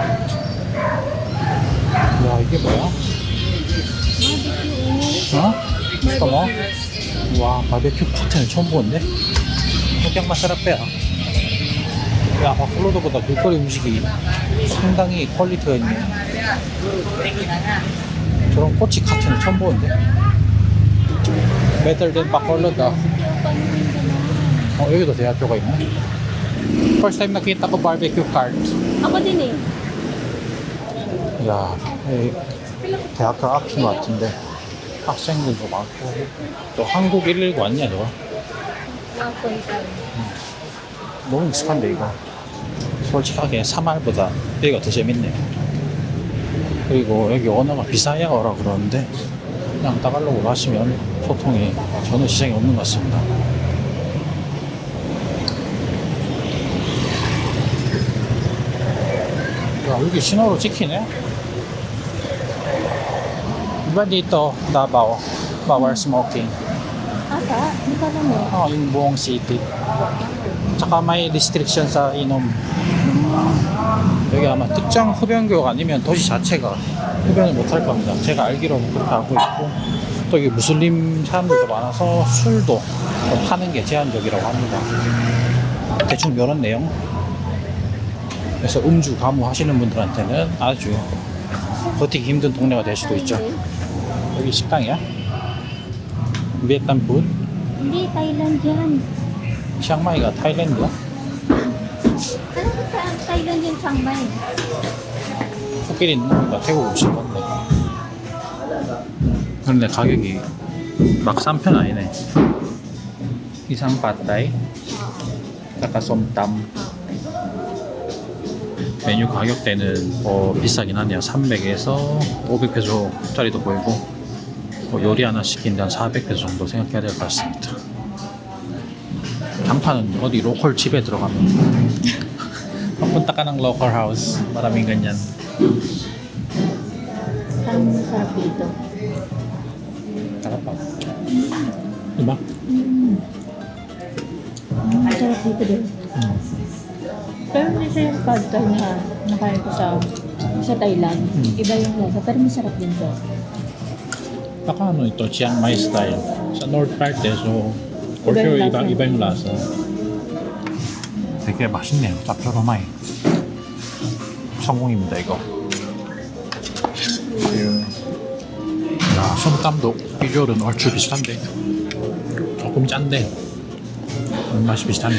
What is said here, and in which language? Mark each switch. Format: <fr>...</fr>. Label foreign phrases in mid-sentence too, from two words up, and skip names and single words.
<ko>야 이게 뭐야? 어? 이거 뭐? 와 바베큐 커튼을 처음 보는데? 그냥 마사라페야. 야 바콜로드보다 길거리 음식이 상당히 퀄리티가 있네. 저런 꼬치 카튼을 처음 보는데?</ko> <en>Better than</en> <ko>바콜로다. 여기도 대학교가 있네.</ko> <en>First time</en> <tl>nakita ko</tl> <en>barbecue cart.</en> <tl>Ako din eh.</tl> <ko>야, 이 대학교 앞인 것 같은데 학생들도 많고 또 한국 119 아니야 저거? 너무 익숙한데 이거. 솔직하게 사말보다 여기가 더 재밌네요. 그리고 여기 언어가 비사야어라 그러는데 그냥 따갈로그로 하시면 소통이 전혀 지장이 없는 것 같습니다. 야, 여기 신호로 찍히네?</ko> <tl>Iba dito, Davao, bawal smoking. Ata? Hindi ka alam eh. Yung buong city. tsaka may restriction sa 이놈.</tl> <ko>여기 아마 특정 흡연구역 아니면 도시 자체가 흡연을 못할 겁니다. 제가 알기로는 그렇게 알고 있고, 또 여기 무슬림 사람들도 많아서 술도 파는 게 제한적이라고 합니다. 대충 이런 내용. 그래서 음주 가무 하시는 분들한테는 아주 버티기 힘든 동네가 될 수도 있죠. 여기 식당이야? 비엔남 푸드?</ko> <tl>Hindi, Thailand yan.</tl> <ko>치앙마이가 타일랜드야?</ko> <tl>Ano ba Thailand yung Chiang Mai?</tl> <ko>코끼리 있는 거니까 태국 음식 같네. 그런데 가격이 막 싼 편 아니네. 이상 팟타이, 약간 솜땀. 메뉴 가격대는 비싸긴 하네요. 300에서 500페소짜리도 보이고, 요리 하나 시키는데 한 400페소 정도 생각해야 될 것 같습니다. 간판은 어디 로컬 집에 들어가면</ko> <tl>Papunta ka ng</tl> <en>local house.</en> <tl>Maraming ganyan. Parang masarap dito. Sarap pa. Diba? Masarap dito din. Pero hindi siya yung pad thai na nakain ko sa Thailand. Iba yung lasa, pero masarap din to. Baka ano ito, Chiang Mai style.</tl> <en>Sa North part so for</en> <tl>Iba</tl> <en>sure</en> <tl>yung lasa. iba yung lasa.</tl> <ko>되게 맛있네요. 짭조름하이. 성공입니다 이거. 야, 솜땀도 비주얼은 얼추 비슷한데 조금 짠데 맛이 비슷하네.</ko>